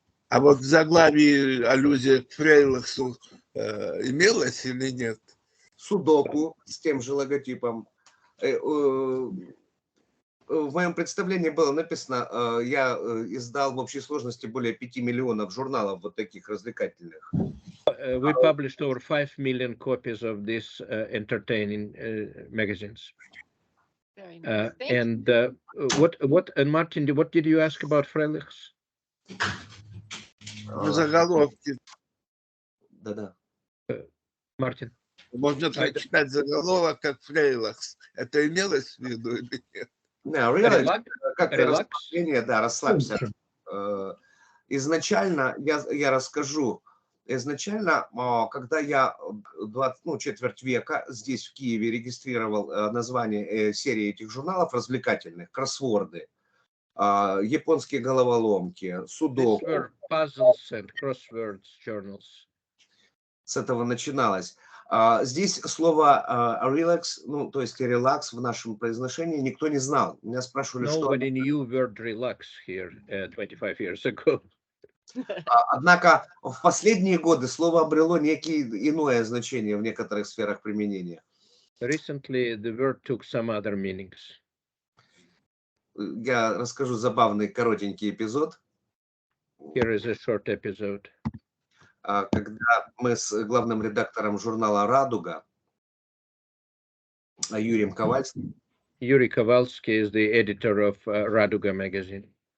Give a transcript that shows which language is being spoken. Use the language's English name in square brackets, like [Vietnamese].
[Russian] А вот в заглавии аллюзия к Фрейлахсу имелась или нет? Судоку с тем же логотипом. В моем представлении было написано, я издал в общей сложности более 5 миллионов журналов вот таких развлекательных. [English] We published over 5 million copies of these entertaining magazines. Very nice. And Martin, what did you ask about Freilichs? [Russian] Заголовки. Да-да. Мартин. Можно прочитать заголовок как Фрейлахс. Это имелось в виду или нет? Как расслабление, да, расслабься. Изначально, я расскажу, изначально, когда я четверть века здесь в Киеве регистрировал название серии этих журналов развлекательных, кроссворды, японские головоломки, судоку. [English] Puzzles and crosswords journals. [Russian] С этого начиналось. Здесь слово relax, то есть релакс в нашем произношении никто не знал. Меня спрашивали, что... [English] Nobody knew word relax here 25 years ago. [Russian] Однако в последние годы слово обрело некое иное значение в некоторых сферах применения. [English] Recently, the word took some other meanings. [Russian] Я расскажу забавный коротенький эпизод. [English] Here is a short episode. [Russian] Когда мы с главным редактором журнала «Радуга» Юрием Ковальским. [English] Yuri Kowalski is the editor of Raduga magazine.